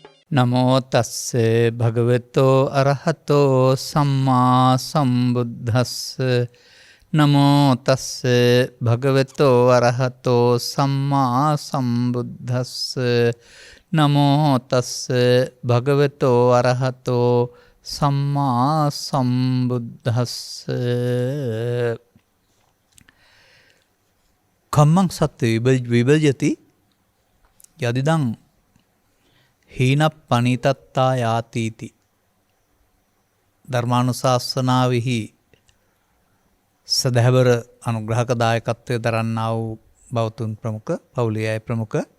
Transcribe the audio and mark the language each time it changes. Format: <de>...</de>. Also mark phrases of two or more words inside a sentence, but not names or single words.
<pi>නමෝ තස්සේ භගවතෝ අරහතෝ සම්මා සම්බුද්දස්ස නමෝ තස්සේ භගවතෝ අරහතෝ සම්මා සම්බුද්දස්ස නමෝ තස්සේ භගවතෝ අරහතෝ සම්මා සම්බුද්දස්ස කම්මං සත්‍ය විභජති යදිදං හීන පනිතත්තා යාතීති</pi> <si>ධර්මානුශාසනාවෙහි සදහැවර අනුග්‍රහක දායකත්වය දරන්නා වූ බෞතුන් ප්‍රමුඛ පවුලේ අය ප්‍රමුඛ</si>